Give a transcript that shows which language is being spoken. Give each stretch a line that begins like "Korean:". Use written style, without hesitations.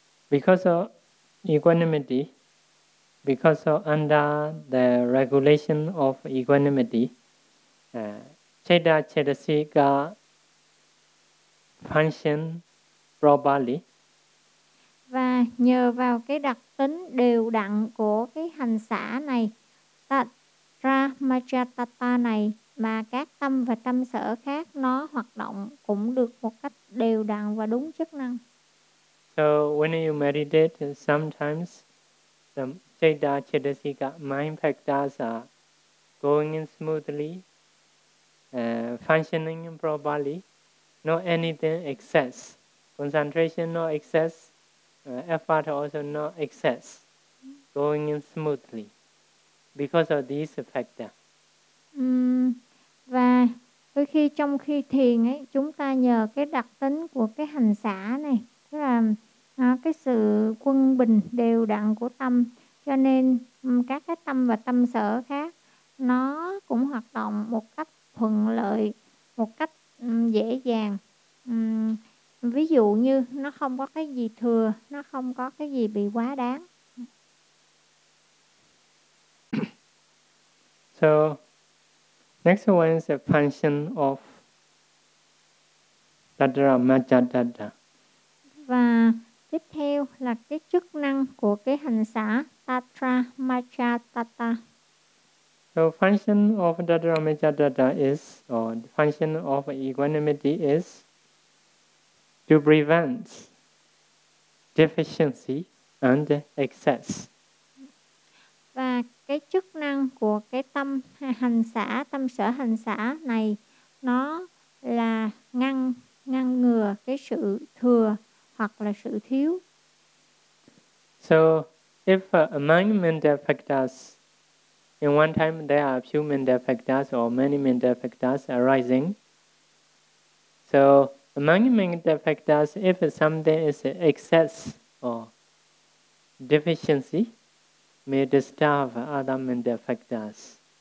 English: Because of equanimity, because of under the regulation of equanimity, chitta chetasika function properly.
Vietnamese: Và nhờ vào cái đặc tính đều đặn của cái hành xả này, tatra machatata này, mà các tâm và tâm sở khác nó hoạt động cũng được một cách đều đặn và đúng chức năng.
English: So when you meditate, sometimes the chitta chetasika mind factors are going in smoothly, functioning properly, no anything excess, concentration no excess, effort also no excess, going in smoothly because of these factors.
Vietnamese: Và đôi khi trong khi thiền ấy, chúng ta nhờ cái đặc tính của cái hành xả này, tức là cái sự quân bình đều đặn của tâm, cho nên các cái tâm và tâm sở khác nó cũng hoạt động một cách thuận lợi, một cách dễ dàng. Ví dụ như nó không có cái gì thừa, nó không có cái gì bị quá đáng.
English: So next one is a function of tatra machatata.
Vietnamese: Và tiếp theo là cái chức năng của cái hành xả tatra machatata.
English: So function of tatra machatata is, or the function of equanimity is to prevent deficiency and excess.
Vietnamese: Và cái chức năng của cái tâm hành xả, tâm sở hành xả này, nó là ngăn ngừa cái sự thừa hoặc là sự thiếu.
English: So if among mental factors, in one time there are few mental factors or many mental factors arising. So among mental factors, if something is excess or deficiency, may disturb other mental factors.